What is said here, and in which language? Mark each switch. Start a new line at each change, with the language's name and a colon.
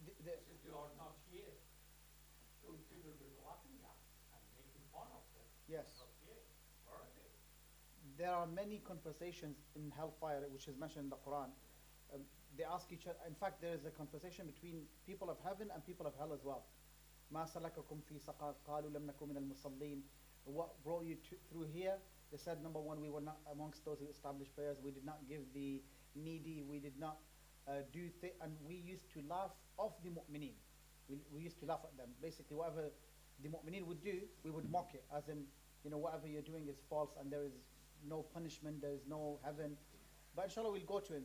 English: Since they are not here, those people will be laughing at and making fun of them. Yes. Not here. Where are they? There are many conversations in hellfire, which is mentioned in the Quran. They ask each other. In fact, there is a conversation between people of heaven and people of hell as well.
Arabic: ما سلككم في سقر قالوا لم نكن من المصلين.
English: What brought you through here? They said, number one, we were not amongst those who established prayers. We did not give the needy. We did not do things. And we used to laugh off the mu'mineen. We used to laugh at them. Basically, whatever the mu'mineen would do, we would mock it. As in, whatever you're doing is false and there is no punishment, there is no heaven. But inshallah, we'll go to it.